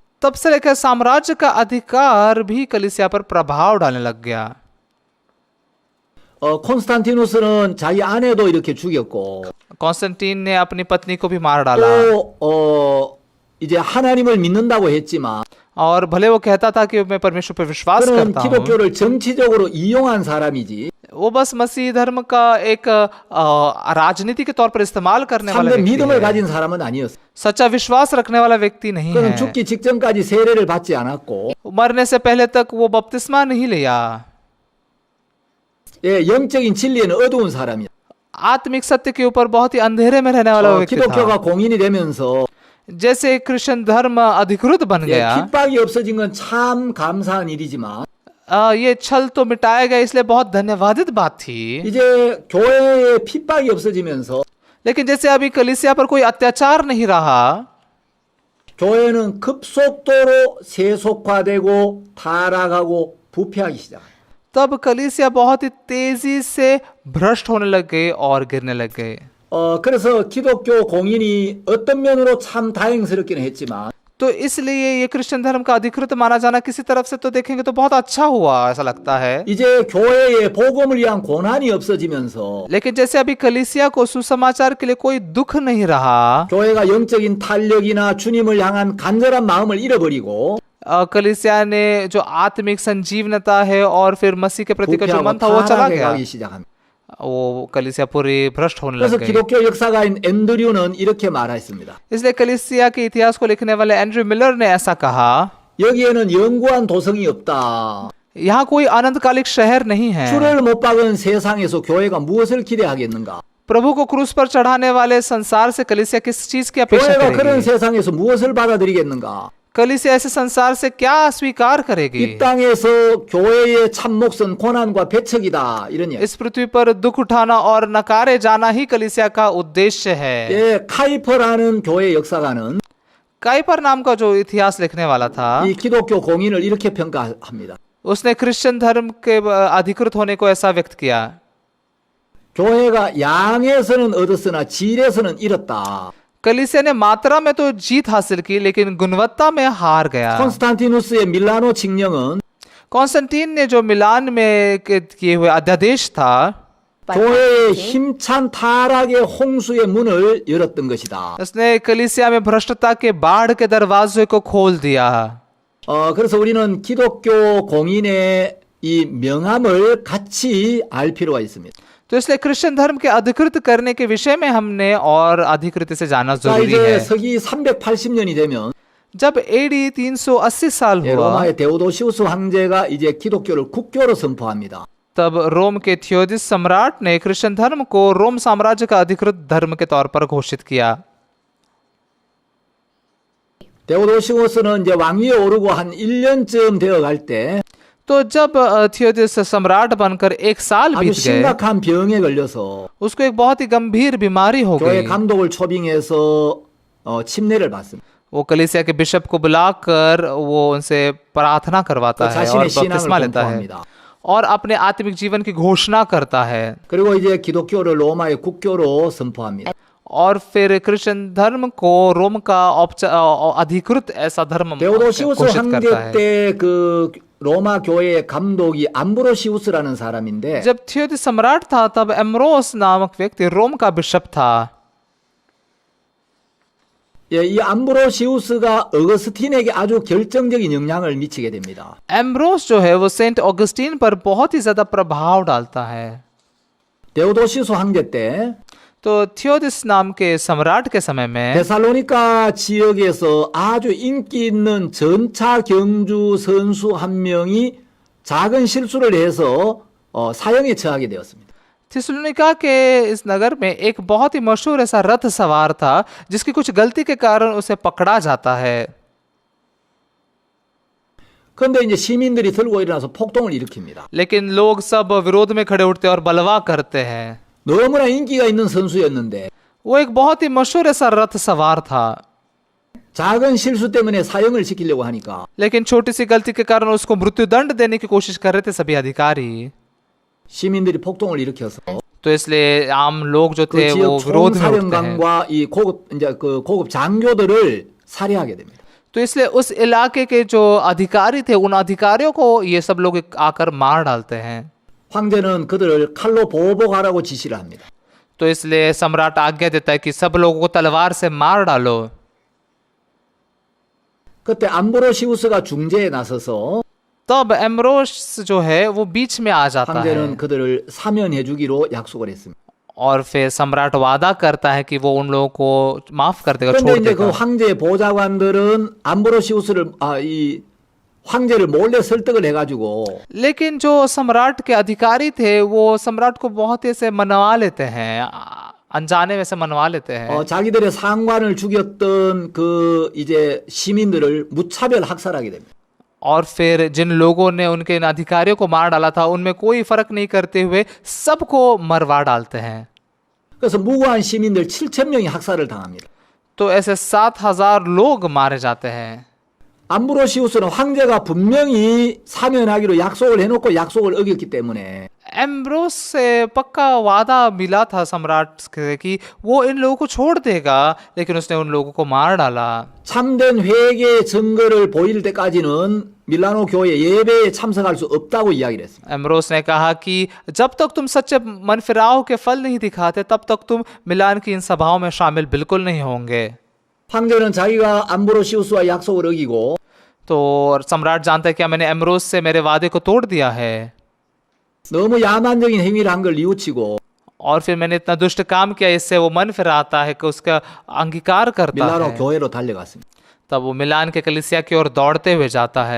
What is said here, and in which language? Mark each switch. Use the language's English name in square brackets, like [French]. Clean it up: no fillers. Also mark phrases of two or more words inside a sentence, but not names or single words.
[Hindi] तब से लेकर साम्राज्य का अधिकार भी कलीसिया पर प्रभाव डालने लग गया। [Korean] 콘스탄티누스는 자기 아내도 이렇게 죽였고 [Hindi] कॉन्स्टेंटीन ने अपनी पत्नी को भी मार डाला [Korean] 또 이제 하나님을 믿는다고 했지만 [Hindi] और भले वो कहता था कि मैं परमेश्वर पर विश्वास [Korean] 그는 [Hindi] करता हूँ, [Korean] 기독교를 정치적으로 이용한 사람이지 [Hindi] वो बस मसीह धर्म का एक राजनीति के तौर पर इस्तेमाल करने वाला [Korean] 참된 [Hindi] व्यक्ति [Korean] 믿음을 [Hindi] है। [Korean] 가진 사람은 아니었어. [Hindi] सच्चा विश्वास रखने वाला व्यक्ति नहीं [Korean] 그는 [Hindi] है। [Korean] 죽기 직전까지 세례를 받지 않았고 [Hindi] मरने से पहले तक वो बपतिस्मा नहीं लिया। [Korean] 예, 영적인 진리에는 어두운 사람이야. [Hindi] आत्मिक सत्य के ऊपर बहुत ही अंधेरे में रहने वाला व्यक्ति था। [Korean] 기독교가 공인이 되면서 [Hindi] जैसे क्रिश्चियन धर्म अधिकृत बन [Korean] 예, [Hindi] गया, [Korean] 핍박이 없어진 건 참 감사한 일이지만 [Hindi] ये छल तो मिटाया गया, इसलिए बहुत धन्यवादित बात थी। [Korean] 이제 교회에 핍박이 없어지면서 [Hindi] लेकिन जैसे अभी कलीसिया पर कोई अत्याचार नहीं रहा, [Korean] 교회는 급속도로 세속화되고 타락하고 부패하기 시작합니다. [Hindi] तब कलीसिया बहुत ही तेजी से भ्रष्ट होने लग गए और गिरने लग गए। [Korean] 그래서 기독교 공인이 어떤 면으로 참 다행스럽기는 했지만 [Hindi] तो इसलिए ये क्रिश्चियन धर्म का अधिकृत माना जाना किसी तरफ से तो देखेंगे तो बहुत अच्छा हुआ, ऐसा लगता है। [Korean] 이제 교회에 복음을 위한 고난이 없어지면서 [Hindi] लेकिन जैसे अभी कलीसिया को सुसमाचार के लिए कोई दुख नहीं रहा, [Korean] 교회가 영적인 탄력이나 주님을 향한 간절한 마음을 잃어버리고 [Hindi] कलीसिया ने जो आत्मिक संजीवनता है और फिर मसीह के प्रति का जो [Korean] 부패하고 [Hindi] मन था वो चला [Korean] 타락해 [Hindi] गया, [Korean] 가기 시작합니다. [Hindi] वो कलीसिया पूरी भ्रष्ट होने [Korean] 그래서 [Hindi] लग गई। [Korean] 기독교 역사가인 앤드류는 이렇게 말했습니다. [Hindi] इसलिए कलीसिया के इतिहास को लिखने वाले एंड्रयू मिलर ने ऐसा कहा, [Korean] 여기에는 영구한 도성이 없다. [Hindi] यहाँ कोई अनंतकालिक शहर नहीं है। [Korean] 주를 못 박은 세상에서 교회가 무엇을 기대하겠는가? [Hindi] प्रभु को क्रूस पर चढ़ाने वाले संसार से कलीसिया किस चीज की अपेक्षा [Korean] 교회가 그런 [Hindi] करेगी? [Korean] 세상에서 무엇을 받아들이겠는가? [Hindi] कलीसिया ऐसे संसार से क्या स्वीकार करेगी? [Korean] 이 땅에서 교회의 참 몫은 고난과 배척이다. 이런 얘기. [Hindi] इस पृथ्वी पर दुख उठाना और नकारे जाना ही कलीसिया का उद्देश्य है। [Korean] 예, 카이퍼라는 교회 역사가는 [Hindi] काइपर नाम का जो इतिहास लिखने वाला था, [Korean] 이 기독교 공인을 이렇게 평가합니다. [Hindi] उसने क्रिश्चियन धर्म के अधिकृत होने को ऐसा व्यक्त किया, [Korean] 교회가 양에서는 얻었으나 질에서는 잃었다. [Hindi] कलीसिया ने मात्रा में तो जीत हासिल की लेकिन गुणवत्ता में हार गया। [Korean] 콘스탄티누스의 밀라노 칙령은 [Hindi] कॉन्स्टेंटीन ने जो मिलान में किए हुए अध्यादेश था, [Korean] 교회의 힘찬 타락의 홍수의 문을 열었던 것이다. [Hindi] उसने कलीसिया में भ्रष्टता के बाढ़ के दरवाजे को खोल दिया। [Korean] 그래서 우리는 기독교 공인의 이 명함을 같이 알 필요가 있습니다. [Hindi] तो इसलिए क्रिश्चियन धर्म के अधिकृत करने के विषय में हमने और अधिकृत से जाना [Korean] 자, [Hindi] जरूरी [Korean] 이제 [Hindi] है। [Korean] 서기 380년이 되면 [Hindi] जब AD 380 साल [Korean] 예, [Hindi] हुआ, [Korean] 로마의 데오도시우스 황제가 이제 기독교를 국교로 선포합니다. [Hindi] तब रोम के थियोदिस सम्राट ने क्रिश्चियन धर्म को रोम साम्राज्य का अधिकृत धर्म के तौर पर घोषित किया। [Korean] 데오도시우스는 이제 왕위에 오르고 한 1년쯤 되어 갈 때 [Hindi] तो जब थियोदिस सम्राट बनकर 1 साल [Korean] 아주 [Hindi] बीत गए, [Korean] 심각한 병에 걸려서 [Hindi] उसको एक बहुत ही गंभीर बीमारी हो [Korean] 교회 [Hindi] गई। [Korean] 감독을 초빙해서 침례를 받습니다. [Hindi] वो कलीसिया के बिशप को बुलाकर वो उनसे प्रार्थना करवाता [Korean] 그 [Hindi] है और [Korean] 자신의 신앙을 [Hindi] बपतिस्मा लेता है [Korean] 공포합니다. [Hindi] और अपने आत्मिक जीवन की घोषणा करता है। [Korean] 그리고 이제 기독교를 로마의 국교로 선포합니다. [Hindi] और फिर क्रिश्चियन धर्म को रोम का अधिकृत ऐसा धर्म [Korean] 데오도시우스 [Hindi] घोषित [Korean] 황제 [Hindi] करता है। [Korean] 때 그 로마 교회의 감독이 암브로시우스라는 사람인데 [Hindi] जब थियोदिस सम्राट था तब एम्ब्रोस नामक व्यक्ति रोम का बिशप था। [Korean] 예, 이 암브로시우스가 어거스틴에게 아주 결정적인 영향을 मि치게 됩니다. [Hindi] एम्ब्रोस जो है वो सेंट ऑगस्टीन पर बहुत ही ज्यादा प्रभाव डालता है। [Korean] 데오도시우스 황제 때 [Hindi] तो थियोदिस नाम के सम्राट के समय में [Korean] 데살로니가 지역에서 아주 인기 있는 전차 경주 선수 한 명이 작은 실수를 해서 사형에 처하게 되었습니다. [Hindi] थिस्सलुनीका के इस नगर में एक बहुत ही मशहूर ऐसा रथ सवार था जिसकी कुछ गलती के कारण उसे पकड़ा जाता है। [Korean] 그런데 이제 시민들이 들고 일어나서 폭동을 일으킵니다. [Hindi] लेकिन लोग सब विरोध में खड़े उठते और बलवा करते हैं। [Korean] 너무나 인기가 있는 선수였는데 [Hindi] वो एक बहुत ही मशहूर ऐसा रथ सवार था, [Korean] 작은 실수 때문에 사형을 시키려고 하니까 [Hindi] लेकिन छोटी सी गलती के कारण उसको मृत्युदंड देने की कोशिश कर रहे थे सभी अधिकारी। [Korean] 시민들이 폭동을 일으켜서 [Hindi] तो इसलिए आम लोग जो [Korean] 그 [Hindi] थे वो [Korean] 지역 [Hindi] विरोध में उठते हैं। [Korean] 총사령관과 이 고급 이제 그 고급 장교들을 살해하게 됩니다. [Hindi] तो इसलिए उस इलाके के जो अधिकारी थे उन अधिकारियों को ये सब लोग आकर मार डालते हैं। [Korean] 황제는 그들을 칼로 보복하라고 지시를 합니다. [Hindi] तो इसलिए सम्राट आज्ञा देता है कि सब लोगों को तलवार से मार डालो। [Korean] 그때 암브로시우스가 중재에 나서서 [Hindi] तब एम्ब्रोस जो है वो बीच में आ जाता है [Korean] 황제는 그들을 사면해 주기로 약속을 했습니다. [Hindi] और फिर सम्राट वादा करता है कि वो उन लोगों को माफ कर देगा, [Korean] 그런데 [Hindi] छोड़ [Korean] 이제 그 [Hindi] देगा। [Korean] 황제 보좌관들은 암브로시우스를 이 황제를 몰래 설득을 해가지고 [Hindi] लेकिन जो सम्राट के अधिकारी थे वो सम्राट को बहुत ही से मनवा लेते हैं, अनजाने में से मनवा लेते हैं। [Korean] 자기들의 상관을 죽였던 그 이제 시민들을 무차별 학살하게 됩니다. [Hindi] और फिर जिन लोगों ने उनके इन अधिकारियों को मार डाला था उनमें कोई फर्क नहीं करते हुए सबको मरवा डालते हैं। [Korean] 그래서 무고한 시민들 7,000명이 학살을 당합니다. [Hindi] तो ऐसे 7,000 लोग मारे जाते हैं। [Korean] 암브로시우스는 황제가 분명히 사면하기로 약속을 해놓고 약속을 어겼기 때문에 [Hindi] एम्ब्रोस से पक्का वादा मिला था सम्राट से कि वो इन लोगों को छोड़ देगा, लेकिन उसने उन लोगों को मार डाला। [Korean] 참된 회개의 증거를 보일 때까지는 밀라노 교회 예배에 참석할 수 없다고 이야기를 했습니다. [Hindi] एम्ब्रोस ने कहा कि जब तक तुम सच्चे मन फिराव के फल नहीं दिखाते तब तक तुम मिलान की इन सभाओं में शामिल बिल्कुल नहीं होंगे। [Korean] 황제는 자기가 암브로시우스와 약속을 어기고 [Hindi] तो सम्राट जानता है कि मैंने एम्ब्रोस से मेरे वादे को तोड़ दिया है [Korean] 너무 야만적인 행위를 한 걸 뉘우치고 [Hindi] और फिर मैंने इतना दुष्ट काम किया, इससे वो मन फिराता है कि उसका अंगीकार करता [Korean] 밀라노 [Hindi] है। [Korean] 교회로 달려갔습니다. [Hindi] तब वो मिलान के कलीसिया की ओर दौड़ते हुए जाता है।